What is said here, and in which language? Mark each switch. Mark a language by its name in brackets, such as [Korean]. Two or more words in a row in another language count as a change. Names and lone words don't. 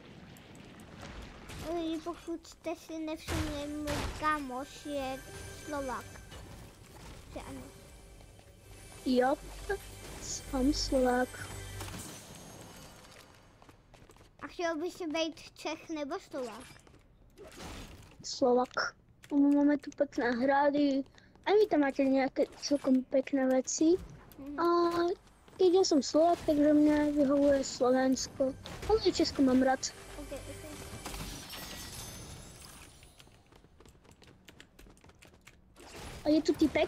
[Czech] Lidi, pokud jste si nevšimli, můj kámoš je Slovák. Že ano. Jo, jsem Slovák. A chtěl by si být Čech nebo Slovák? [Slovak] Slovák. Máme tu pekné hrady. [Czech] A vy tam máte nějaké [Slovak] celkom pekné věci. A keď ja som Slovák, takže mňa vyhovuje Slovensko. Ale i Česko mám rád. Okay. A je tu typek?